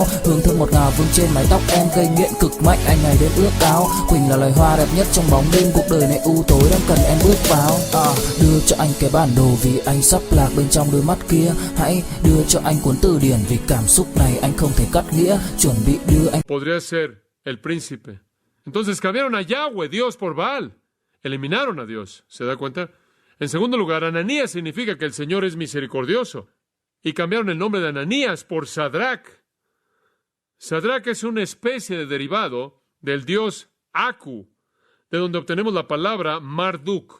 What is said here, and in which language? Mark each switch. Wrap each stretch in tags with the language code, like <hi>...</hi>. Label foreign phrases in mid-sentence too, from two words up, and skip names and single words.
<vi>Hương thơm ngọt ngào vương trên mái tóc em, gây nghiện cực mạnh anh ngày đêm ước ao. Quỳnh là loài hoa đẹp nhất trong bóng đêm, cuộc đời này u tối đang cần em bước vào. Đưa cho anh cái bản đồ vì anh sắp lạc bên trong đôi mắt kia. Hãy đưa cho anh cuốn từ điển vì cảm xúc này anh không thể cắt nghĩa. Chuẩn bị đưa anh.</vi> <es>Podría ser el príncipe. Entonces cambiaron a Yahweh, Dios, por Baal. Eliminaron a Dios. ¿Se da cuenta? En segundo lugar, Ananías significa que el Señor es misericordioso. Y cambiaron el nombre de Ananías por Sadrach. Sadrach es una especie de derivado del dios Aku, de donde obtenemos la palabra Marduk.</es>